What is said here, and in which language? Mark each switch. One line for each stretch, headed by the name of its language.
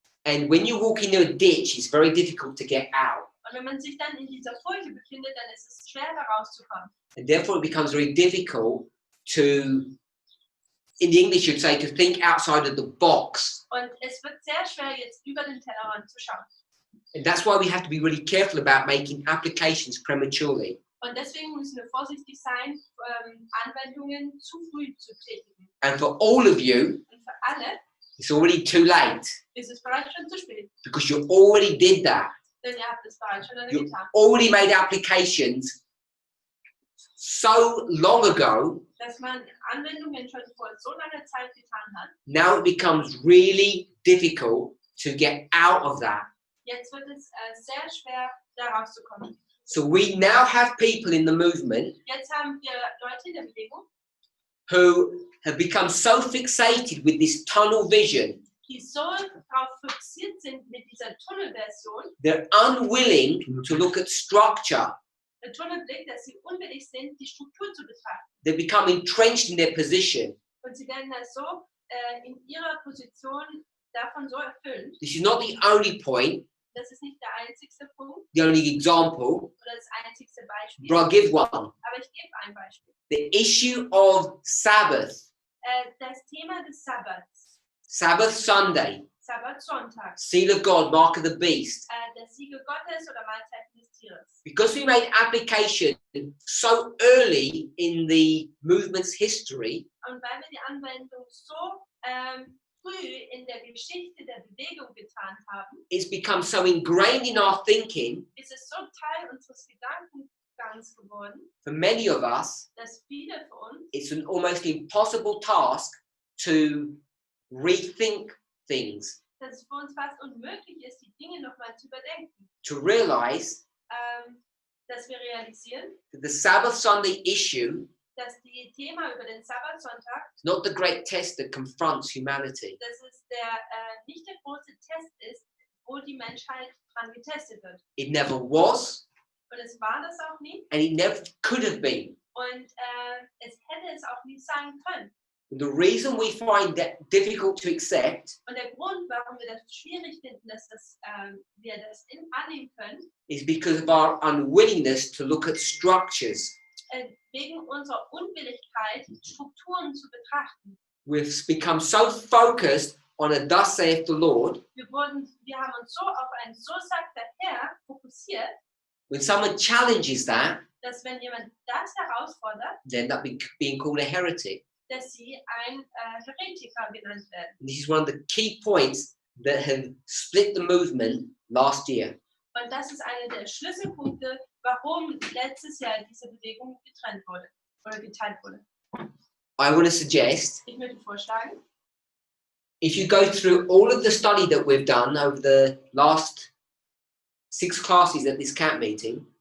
English: and when you walk into a ditch, it's very difficult to get out.
German: Und wenn man sich dann in dieser Furche befindet, dann ist es schwer, da rauszukommen.
English: And therefore, it becomes very difficult to, in the English, you'd say, to think outside of the box.
German: Und es wird sehr schwer, jetzt über den Tellerrand zu schauen.
English: And that's why we have to be really careful about making applications prematurely.
German: Und deswegen müssen wir vorsichtig sein, Anwendungen zu früh zu tätigen.
English: And for all of you,
German: Und für alle
English: it's already too late
German: ist es bereits schon zu spät,
English: because you already did that.
German: denn ihr habt es bereits schon
English: You
German: getan.
English: already made applications so long ago.
German: Dass man Anwendungen schon vor so langer Zeit getan hat,
English: Now it becomes really difficult to get out of that.
German: jetzt wird es sehr schwer, da rauszukommen.
English: So we now have people in the movement
German: Jetzt haben wir Leute in der Bewegung,
English: who have become so fixated with this tunnel vision,
German: die so darauf fixiert sind mit dieser Tunnelversion,
English: they're unwilling to look at structure.
German: der Tunnelblick, dass sie unwillig sind, die Struktur zu betrachten.
English: They become entrenched in their position.
German: Und sie werden das so in ihrer Position davon so erfüllt.
English: This is not the only point,
German: Das ist nicht der einzigste Punkt
English: the only example,
German: oder das einzigste Beispiel,
English: but I'll give one.
German: aber ich gebe ein Beispiel.
English: The issue of Sabbath,
German: Das Thema des Sabbats,
English: Sabbath Sunday,
German: Sabbatsonntag,
English: seal of God, mark of the beast.
German: der Siegel Gottes oder Mahlzeiten des Tieres.
English: Because we made application so early in the movement's history,
German: Und weil wir die Anwendung so früh in der Geschichte der Bewegung getan haben,
English: it's become so ingrained in our thinking,
German: ist es so Teil unseres Gedankengangs geworden,
English: for many of us,
German: dass viele von uns
English: it's an almost impossible task to rethink things,
German: dass es für uns fast unmöglich ist, die Dinge nochmal zu überdenken.
English: to realize
German: Dass wir realisieren,
English: that the Sabbath Sunday issue
German: dass die Thema über den Sabbatsonntag,
English: is not the great test that confronts humanity.
German: dass es nicht der große Test ist, wo die Menschheit dran getestet wird.
English: It never was,
German: Und es war das auch nie.
English: and it never could have been.
German: Und es hätte es auch nie sein können.
English: The reason we find that difficult to accept
German: Und der Grund, warum wir das schwierig finden, dass wir das annehmen können,
English: is because of our unwillingness to look at structures.
German: wegen unserer Unwilligkeit, Strukturen zu betrachten.
English: We've become so focused on a thus saith the Lord.
German: Wir haben uns so auf ein So sagt der Herr fokussiert,
English: When someone challenges that,
German: dass wenn jemand das herausfordert,
English: they end up being called a heretic.
German: dass sie ein Heretiker genannt werden.
English: And this is one of the key points that have split the movement last year.
German: Und das ist einer der Schlüsselpunkte, warum letztes Jahr diese Bewegung getrennt wurde oder geteilt wurde.
English: I want to suggest,
German: Ich würde vorschlagen,
English: if you go through all of the study that we've done over the last 6 classes at this camp meeting,